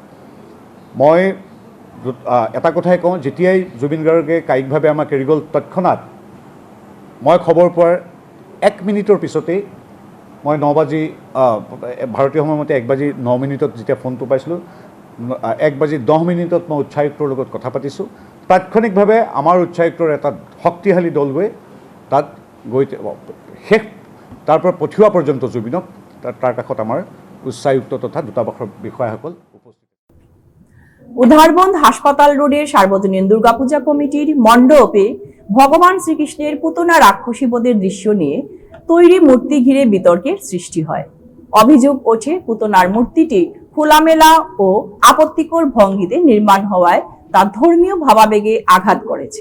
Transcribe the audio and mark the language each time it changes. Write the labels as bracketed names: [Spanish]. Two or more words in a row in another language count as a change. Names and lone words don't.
[Assamese] মই এটা কথাই কওঁ, যেতিয়াই জুবিন গাৰ্গে কায়িকভাৱে আমাক এৰি গ'ল, তৎক্ষণাত মই খবৰ পোৱাৰ 1 মিনিটৰ পিছতেই মই 9 বাজি ভাৰতীয় সময়মতে 1 বাজি 9 মিনিটত যেতিয়া ফোনটো পাইছিলোঁ, 1 বাজি 10 মিনিটত মই উচ্চায়ুক্তৰ লগত কথা পাতিছোঁ। তাৎক্ষণিকভাৱে আমাৰ উচ্চায়ুক্তৰ এটা শক্তিশালী দল গৈ তাত গৈ শেষ তাৰ পৰা পঠিওৱা পৰ্যন্ত জুবিনক তাৰ কাষত আমাৰ উচ্চায়ুক্ত তথা দূতাবাসৰ বিষয়াসকল উপস্থিত। [Bangla] উধারবন্দ হাসপাতাল রোডের সার্বজনীন দুর্গাপূজা কমিটির মণ্ডপে ভগবান শ্রীকৃষ্ণের পুতনা রাক্ষসী বধের দৃশ্য নিয়ে তৈরি মূর্তি ঘিরে বিতর্কের সৃষ্টি হয়। অভিযোগ ওঠে, পুতনার মূর্তিটি খোলামেলা ও আপত্তিকর ভঙ্গিতে নির্মাণ হওয়ায় তা ধর্মীয় ভাবাবেগে আঘাত করেছে।